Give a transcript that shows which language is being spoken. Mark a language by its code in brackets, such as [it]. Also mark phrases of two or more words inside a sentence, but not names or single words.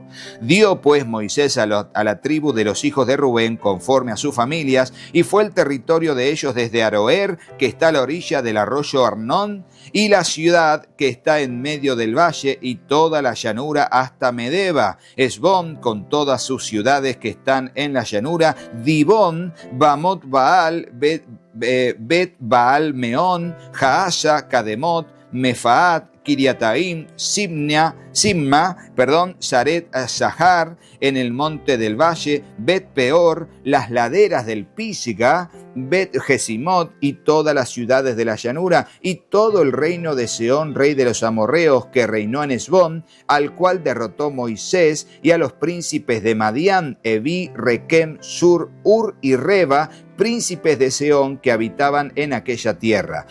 [es] Dio pues Moisés a la tribu de los hijos de Rubén, conforme a sus familias, y fue el territorio de ellos desde Aroer, que está a la orilla del arroyo Arnón, y la ciudad que está en medio del valle, y toda la llanura hasta Medeba, Esbón, con todas sus ciudades que están en la llanura, Dibón, Bamot Baal, Bet Baal Meón, Jaasha, Kademot, Mefaat, Kiriataim, Simma, Saret Sahar, en el monte del valle, Bet Peor, las laderas del Pisga, Bet Gesimot y todas las ciudades de la llanura, y todo el reino de Seón, rey de los amorreos, que reinó en Esbón, al cual derrotó Moisés, y a los príncipes de Madián, Eví, Requem, Sur, Ur y Reba, príncipes de Seón que habitaban en aquella tierra.